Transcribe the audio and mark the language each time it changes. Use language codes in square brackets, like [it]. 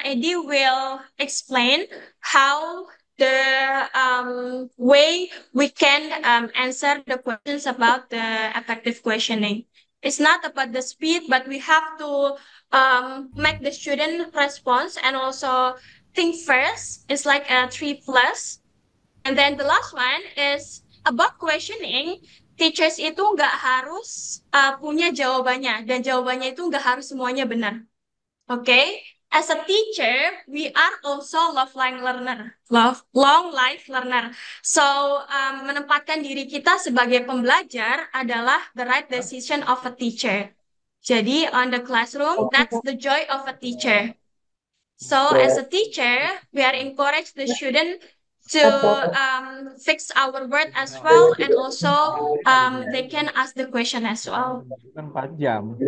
[en] Eddie will explain how the way we can answer the questions about the effective questioning. It's not about the speed, but we have to make the student response and also think first. It's like a 3+. And then the last one is about questioning. [id] Teachers itu nggak harus punya jawabannya, dan jawabannya itu nggak harus semuanya benar. [en] Okay? As a teacher, we are also lifelong learner, long life learner. [id] So, menempatkan diri kita sebagai pembelajar adalah [en] the right decision of a teacher. [id] Jadi, [en] on the classroom, that's the joy of a teacher. So as a teacher, we are encourage the student to fix our word as well, and also they can ask the question as well. [id] Kan 4 jam.